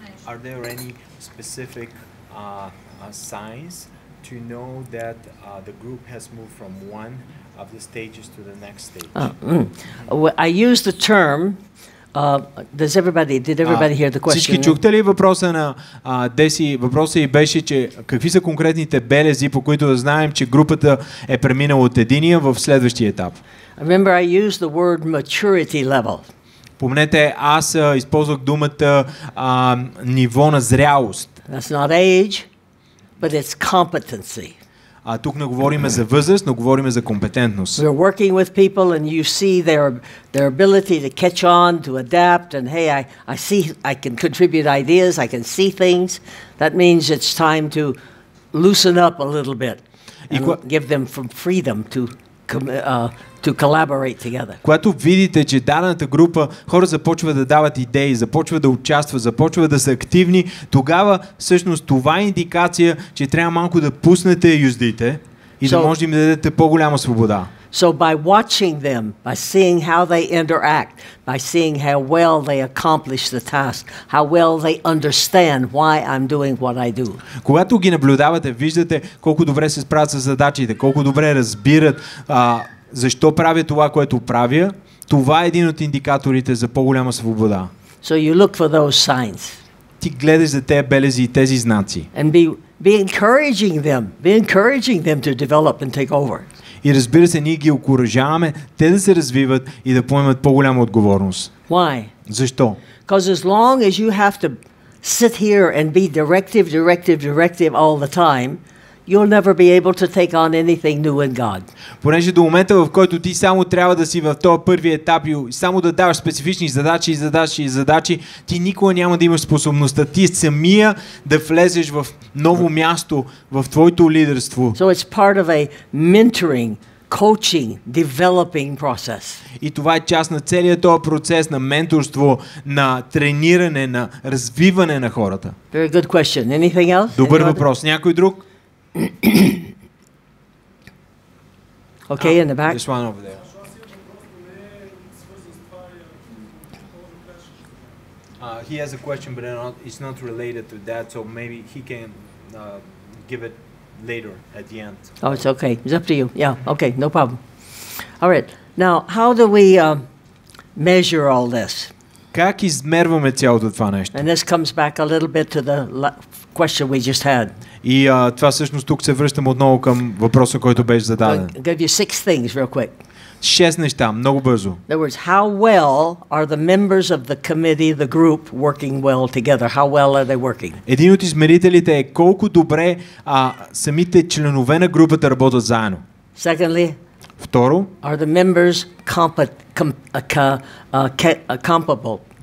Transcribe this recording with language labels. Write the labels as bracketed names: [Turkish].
[English] Are there any specific signs to know that the group has moved from one of the stages to the next stage? I use the term. Did everybody hear the question? [Bulgarian] Всички чухте ли въпроса на Деси? Въпросът и беше, че какви са конкретните белези, по които да знаем, че групата е преминала от единия в следващия етап? [English] Remember, I used the word maturity level. [Bulgarian] Помнете, аз използвах думата ниво на зрялост. [English] That's not age, but it's competency. [Bulgarian] Тук не говорим за възраст, но говорим за компетентност. [English] We're working with people and you see their ability to catch on, to adapt, and hey, I see I can contribute ideas, I can see things. That means it's time to loosen up a little bit and give them some freedom to collaborate together. [Bulgarian] Когато видите, че дадената група хора започват да дават идеи, започват да участват, започват да са активни, тогава всъщност това е индикация, че трябва малко да пуснете юздите и да може да им дадете по-голяма свобода. [English] So by watching them, by seeing how they interact, by seeing how well they accomplish the task, how well they understand why I'm doing what I do. [Bulgarian] Когато ги наблюдавате, виждате колко добре се справят с задачите, колко добре разбират защо правя това, което правя. Това е един от индикаторите за по-голяма свобода. [English] So you look for those signs. [Bulgarian] Ти гледаш за тези белези и тези знаци. [English] And be encouraging them to develop and take over. [Bulgarian] И разбира се, ние ги окуражаваме те да се развиват и да поемат по-голяма отговорност. [English] Why? [Bulgarian] Защо? [English] Because as long as you have to sit here and be directive all the time, you'll never be able to take on anything new in God. [Bulgarian] Понеже до момента, в който ти само трябва да си в този първи етап и само да даваш специфични задачи, ти никога няма да имаш способността ти самия да влезеш в ново място в твоето лидерство. [English] So it's part of a mentoring, coaching, developing process. [Bulgarian] И това е част на целият този процес на менторство, на трениране, на развиване на хората. [English] Very good question. Anything else? [Bulgarian] Добър въпрос. Някой друг? [English] Okay, in the back. This one over there. He has a question, but it's not related to that, so maybe he can give it later at the end. Oh, it's okay. It's up to you. Yeah, okay, no problem. All right. Now, how do we measure all this? [Bulgarian] Как измерваме цялото това нещо? [English] And this comes back a little bit to the question we just had. [Bulgarian] И това всъщност тук се връщам отново към въпроса, който беше зададен. [English] I'll give you 6 things real quick. [Bulgarian] 6 неща, много бързо. [English] In other words, how well are the members of the committee, the group, working well together? How well are they working? [Bulgarian] Един от измерителите е колко добре самите членове на групата работят заедно. [English] Secondly, [Bulgarian] второ, [English] are the members compatible?